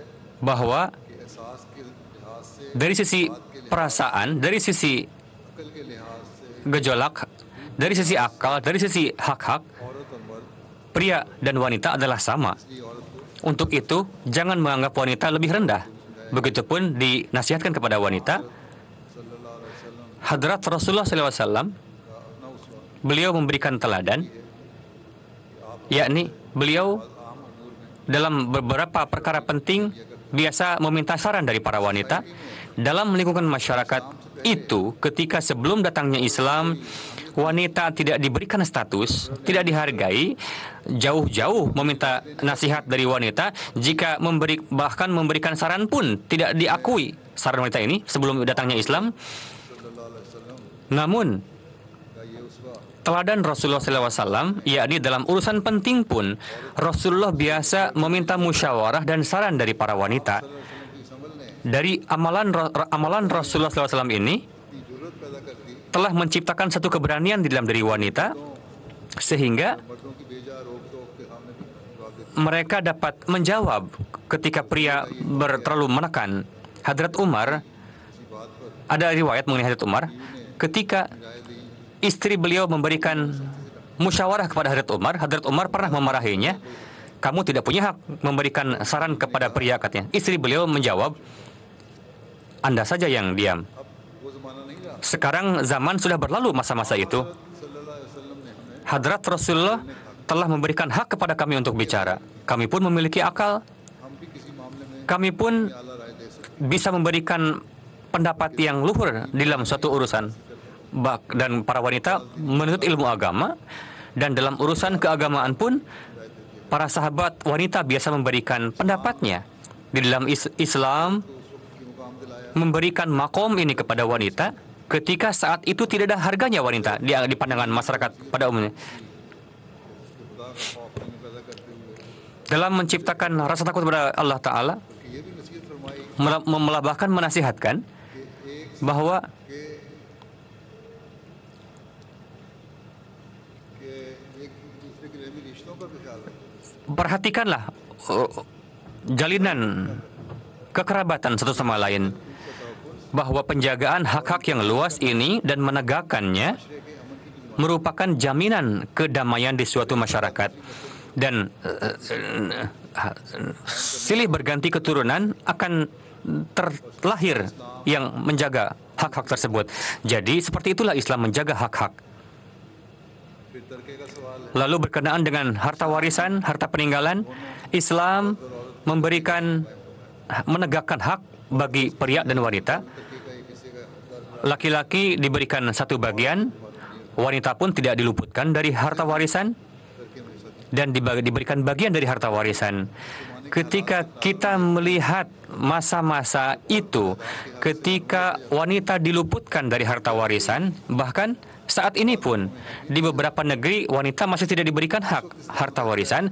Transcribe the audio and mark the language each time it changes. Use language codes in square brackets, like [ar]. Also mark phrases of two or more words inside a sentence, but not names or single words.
[id] bahwa [ur] کہ احساس کے لحاظ سے [id] dari sisi perasaan, dari sisi [ur] عقل کے لحاظ سے [id] gejolak, dari sisi akal, dari sisi hak-hak, [ur] عورت اور مرد [id] pria dan wanita adalah sama. [ur] اس لیے عورت کو [id] Untuk itu, jangan menganggap wanita lebih rendah. Begitupun dinasihatkan kepada wanita. [ar] صلى الله عليه وسلم [id] Hadrat Rasulullah SAW, [ur] کا اپنا اسوہ [id] beliau memberikan teladan, yakni beliau [ur] عام امور میں [id] dalam beberapa perkara penting biasa meminta saran dari para wanita. Dalam lingkungan masyarakat itu, ketika sebelum datangnya Islam, wanita tidak diberikan status, tidak dihargai, jauh-jauh meminta nasihat dari wanita. Jika bahkan memberikan saran pun tidak diakui saran wanita ini sebelum datangnya Islam. [ar] صلى الله عليه وسلم [id] Namun [ur] کا یہ اسوہ [id] teladan Rasulullah SAW, yakni dalam urusan penting pun, Rasulullah biasa meminta musyawarah dan saran dari para wanita. [ur] کی سمجھ نے [id] Dari amalan Rasulullah SAW ini [ur] کی ضرورت پیدا کر دی [id] telah menciptakan satu keberanian di dalam diri wanita, sehingga [ur] مردوں کی بیجا روک ٹوک کے سامنے بھی جواب دیتی [id] mereka dapat menjawab ketika pria terlalu menekan. Hadrat Umar, [ur] اسی بات پر [id] ada riwayat mengenai Hadrat Umar, ketika [ur] رائے دی [id] istri beliau memberikan musyawarah kepada Hadrat Umar pernah memarahinya. Kamu tidak punya hak memberikan saran kepada pria, katanya. Istri beliau menjawab, Anda saja yang diam. [ur] اب وہ زمانہ نہیں رہا [id] Sekarang zaman sudah berlalu masa-masa itu. [ar] صلى الله عليه وسلم [ur] نے ہمیں [id] Hadrat Rasulullah telah memberikan hak kepada kami untuk bicara. Kami pun memiliki akal. [ur] ہم بھی کسی معاملے میں [id] Kami pun [ur] اعلیٰ رائے دے سکتے [id] bisa memberikan pendapat yang luhur di dalam suatu urusan. Dan para wanita menuntut ilmu agama, dan dalam urusan keagamaan pun para sahabat wanita biasa memberikan pendapatnya. Di dalam Islam [ur] ہیں۔ اس وقت کی مقام دلایا [id] memberikan makom ini kepada wanita ketika saat itu tidak ada harganya wanita di pandangan masyarakat pada umumnya. [ur] خدا کا خوف نہیں پیدا کرتے ہوئے [id] Dalam menciptakan rasa takut kepada Allah Ta'ala, [ur] کہ یہ بھی نصیحت فرمائی [id] bahkan menasihatkan bahwa [ur] کہ ایک دوسرے کے رحمی رشتوں کا بھی خیال رکھیں [id] perhatikanlah jalinan kekerabatan satu sama lain, bahwa penjagaan hak-hak yang luas ini dan menegakkannya merupakan jaminan kedamaian di suatu masyarakat. Dan silih berganti keturunan akan terlahir yang menjaga hak-hak tersebut. Jadi seperti itulah Islam menjaga hak-hak. [ur] پھر ترکے کا سوال ہے [id] Lalu berkenaan dengan harta warisan, harta peninggalan, Islam menegakkan hak bagi pria dan wanita. [ur] ترکے کا ایک حصے کا [id] laki-laki diberikan satu bagian, wanita pun tidak diluputkan dari harta warisan, dan diberikan bagian dari harta warisan. Ketika kita melihat masa-masa itu, ketika wanita diluputkan dari harta warisan, bahkan saat ini pun di beberapa negeri wanita masih tidak diberikan hak harta warisan.